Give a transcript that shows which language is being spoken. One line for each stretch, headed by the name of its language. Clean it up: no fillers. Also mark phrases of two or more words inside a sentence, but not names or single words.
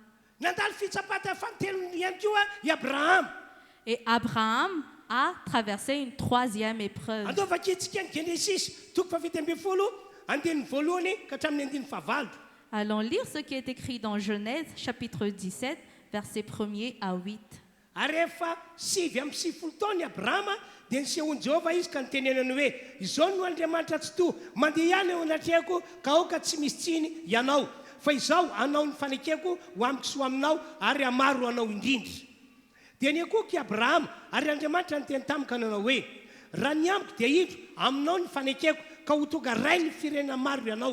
French: Et Abraham a traversé une troisième épreuve. Allons lire ce qui est écrit dans Genèse, chapitre 17, versets 1er à 8.
Malagasy: dia nisehony Jehova izy ka nitenenany hoe izao no Andriamanitra tsy to mandeha ihany eo anatrehako ka aoka tsy misy tsiny ianao fa izao anao ny fanekeko ho amiko sy ho aminao ary amaro anao indrindra. Dia ny akoky Abrahama ary Andriamanitra niteny tamiko ka nanao hoe raha ny amiko dia indro aminao ny fanekeko ka ho tonga ray ny firenena maro ianao.